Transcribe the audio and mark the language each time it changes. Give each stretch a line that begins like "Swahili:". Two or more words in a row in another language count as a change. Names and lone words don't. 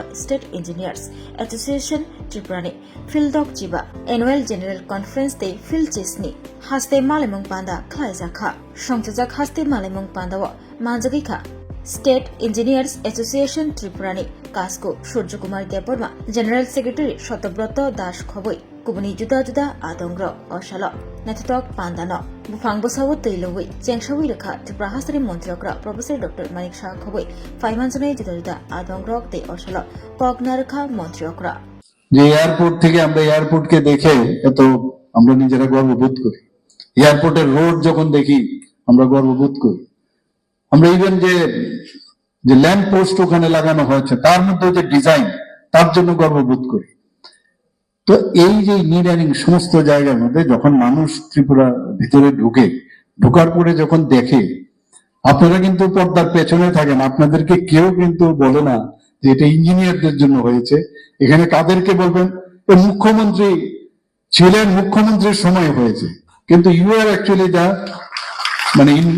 Kok Borok: State Engineers Association Tripurani Phildok Jiba
English: Annual General Conference
Kok Borok: Day Phil Chesni Haste Malimung Panda Klaizakha Shongchajak Haste Malimung Panda wa Manjagikha State Engineers Association Tripurani Kasko Surjo Kumar Deporma
English: General Secretary
Kok Borok: Shotobroto Dash Khoboi Kubuni Juda Juda Adongro Oshalo Netatok Pandano Bufang Bosawo Teilowi Chengshawi Rekha Tripura Hastini Montriokra Professor Dr. Manik Shah Khoboi 5 months Juda Juda Adongro Te Oshalo Kognarkha Montriokra
Bangla: যে এয়ারপোর্ট থেকে আমরা এয়ারপোর্টকে দেখে এত আমরা নিজেরা গর্ববোধ করি এয়ারপোর্টের রোড যখন দেখি আমরা গর্ববোধ করি আমরা ইভেন যে
English: lamp post
Bangla: ওখানে লাগানো হয়েছে তার মধ্যে যে ডিজাইন তার জন্য গর্ববোধ করি তো এই যে ইঞ্জিনিয়ারিং সমস্ত জায়গার মধ্যে যখন মানুষ ত্রিপুরা ভিতরে ঢোকার পরে যখন দেখে আপনারা কিন্তু পর্দার পেছনে থাকেন আপনাদেরকে কেউ কিন্তু বলে না যে এটা ইঞ্জিনিয়ারদের জন্য হয়েছে এখানে কাদেরকে বলবেন মুখ্যমন্ত্রী ছিলেন মুখ্যমন্ত্রীর সময় হয়েছে কিন্তু
English: you are actually
Bangla: যা মানে